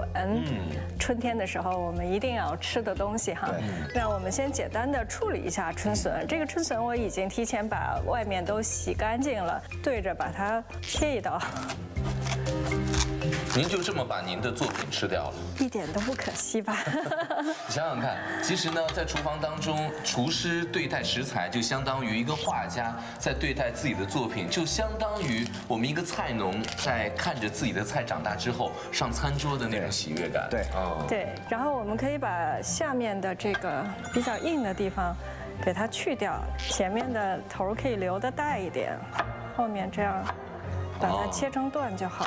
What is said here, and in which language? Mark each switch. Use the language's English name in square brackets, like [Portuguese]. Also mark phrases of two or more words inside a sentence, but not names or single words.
[Chinese] 春天的時候我們一定要吃的東西哈。讓我們先簡單的處理一下春筍。這個春筍我已經提前把外面都洗乾淨了，對着把它切一刀。您就這麼把您的作品吃掉了，一點都不可惜吧？你想想看，其實呢，在廚房當中，廚師對待食材就相當於一個畫家在對待自己的作品，就相當於我們一個菜農在看着自己的菜長大之後上餐桌的那種喜悅感。對，對。然後我們可以把下面的這個比較硬的地方給它去掉，前面的頭可以留得大一點，後面這樣把它切成段就好。